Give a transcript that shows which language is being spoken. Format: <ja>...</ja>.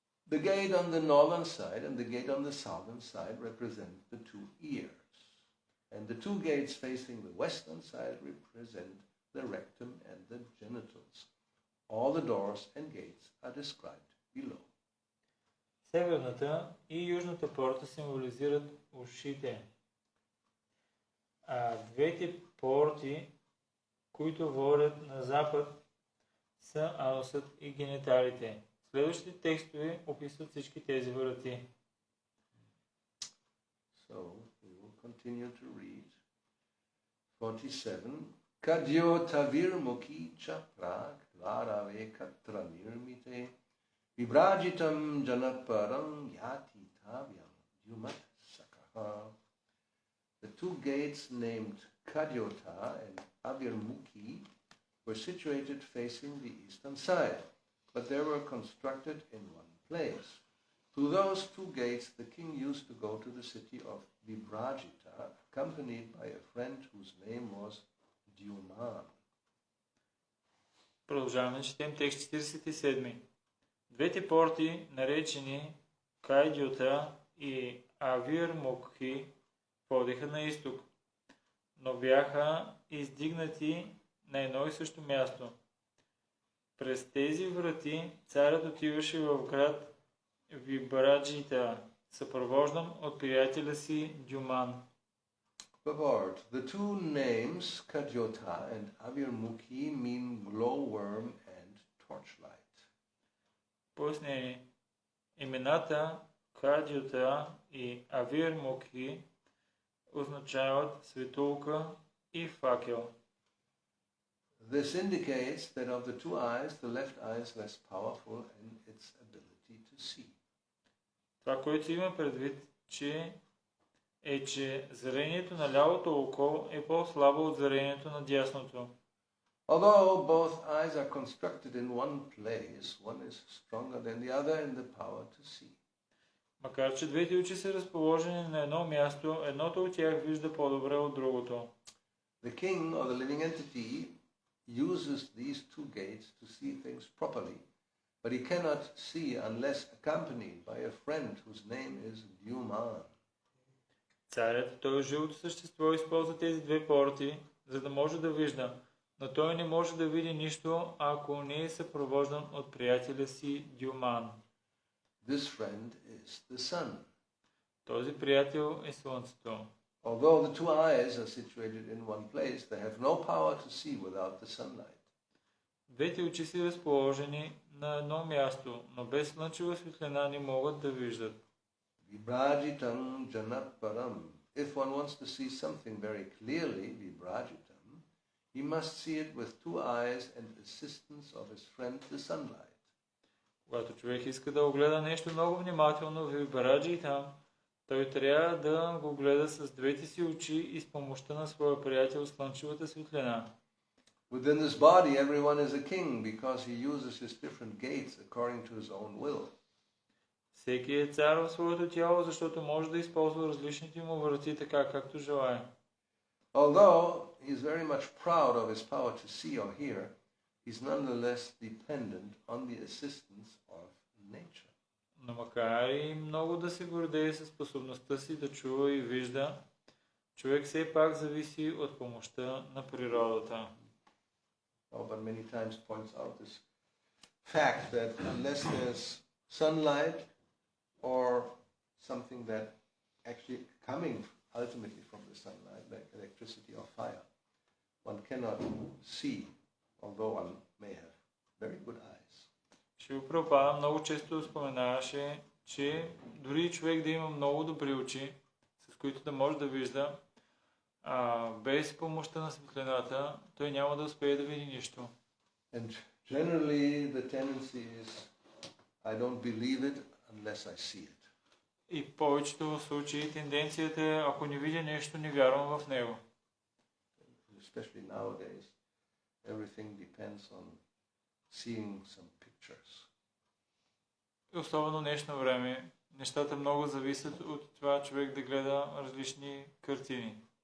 <en>The gate on the northern side and the gate on the southern side represent the 2 ears, and the 2 gates facing the western side represent the rectum and the genitals. All the doors and gates are described below.</en> <bg>Северната и южната порта символизират ушите, а двете порти, които водят на запад, са анусът и гениталите. Следващите текстове описват всички тези врати.</bg> <en>So we will continue to read 47.</en> <sa>Kadyo tavir mukhi cha prag Radave Katra Nirmite Vibrajitam Janaparam Yati Tavyam Yumat Sakaha.</sa> <en>The two gates named Kadyota and Avirmukhi were situated facing the eastern side, but they were constructed in one place. Through those two gates, the king used to go to the city of Vibrajita, accompanied by a friend whose name was Dyuman.</en> <bg>Продължаваме да четем текст 47. Двете порти, наречени Кайдюта и Авирмукхи, водеха на изток, но бяха издигнати на едно и също място. През тези врати царят отиваше в град Вибраджита, съпровождан от приятеля си Дюман.</bg> <en>Purport. The two names, Kadyota and Avirmukhi, mean glowworm and torchlight.</en> <bg>Пояснение. Имената Кадюта и Авирмукхи означават светулка и факел.</bg> <en>This indicates that of the two eyes, the left eye is less powerful in its ability to see.</en> <bg>Това, което има предвид, че зрението на лявото око е по-слабо от зрението на дясното.</bg> <en>Although both eyes are constructed in one place, one is stronger than the other in the power to see.</en> <bg>Макар че двете очи са разположени на едно място, едното от тях вижда по-добре от другото.</bg> <en>The king or the living entity uses these two gates to see things properly, but he cannot see unless accompanied by a friend whose name is Dyuman.</en> <bg>Царят, той живото същество, използва тези две порти, за да може да вижда, но той не може да види нищо, ако не е съпровождан от приятеля си Дюман.</bg> <en>This friend is the sun.</en> <bg>Този приятел е слънцето.</bg> <en>Although the two eyes are situated in one place, they have no power to see without the sunlight.</en> <bg>Двете очи са разположени на едно място, но без слънчева светлина не могат да виждат.</bg> <sa>Vibrajitam janaparam.</sa> <en>If one wants to see something very clearly, vibrajitam, he must see it with two eyes and assistance of his friend the sunlight.</en> <bg>Когато човек иска да огледа нещо много внимателно, вибраджитам, той трябва да го гледа с двете си очи и с помощта на своя приятел слънчевата светлина.</bg> <en>Within this body, everyone is a king because he uses his different gates according to his own will.</en> <bg>Всеки е цар в своето тяло, защото може да използва различните му врати така, както желае.</bg> <en>Although he is very much proud of his power to see or hear, he's nonetheless dependent on the assistance of nature.</en> <bg>Но макар и много да се гордее със способността си да чува и вижда, човек все пак зависи от помощта на природата.</bg> <en>But many times points out this fact that unless there's sunlight or something that actually coming ultimately from the sunlight, like electricity or fire, one cannot see, although one may have very good eyes.</en> <bg>Шрила Прабхупада много често споменаваше, че дори човек да има много добри очи, с които да може да вижда, без помощта на светлината, той няма да успее да види нищо.</bg> <en>And generally the tendency is, I don't believe it unless I see it.</en> <bg>И в повечето случаи тенденцията е, ако не видя нещо, не вярвам в него.</bg> <en>Especially nowadays, everything depends on seeing some pictures.</en> <bg>И особено в днешно време, нещата много зависят от това човек да гледа различни картини.</bg>